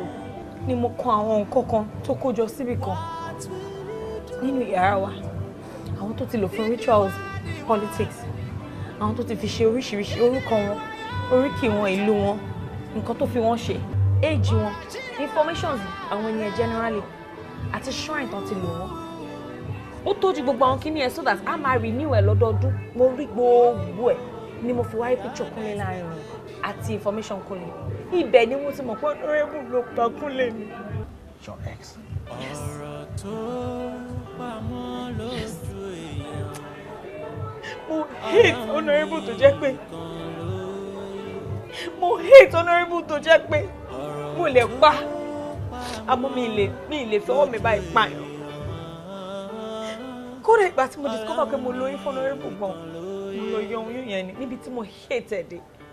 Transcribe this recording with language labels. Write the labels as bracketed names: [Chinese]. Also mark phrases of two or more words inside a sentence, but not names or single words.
[Yoruba] Ni mo kan àwọn nǹkan kan tó kójọ síbì kan. Nínú yàrá wa, àwọn tó ti lò fún rituals, politics, àwọn tó ti fi ṣe oríṣiríṣi orúkọ wọn, oríkì wọn, ìlú wọn, nǹkan tó fi wọ́n ṣe, age wọn, informations àwọn ènìyàn generally, àti shrine tán ti lò wọ́n. Ó tójú gbogbo àwọn kíní ẹ̀ [English] so that [Yoruba] a máa renew ẹ̀ lọ́dọọdún. Mo rí gbogbo ẹ̀ ni mo fi wáyé picture Kúnlé láàrin wọn àti information Kúnlé. Ibẹ̀ ni mo ti mọ̀ pé honorable ló pa Kúnlé mi. [English] Your ex. Yes. [Yoruba] Mo hate honorable tó jẹ́ pé mo lè pa àmọ́ mi lè fọwọ́ mi báyìí pààyàn. Kódà ìgbà tí mo discover pé mo lóyún fún honorable gan, mo lọ yọ oyún yẹn ni níbi tí mo hate ẹ̀ dé.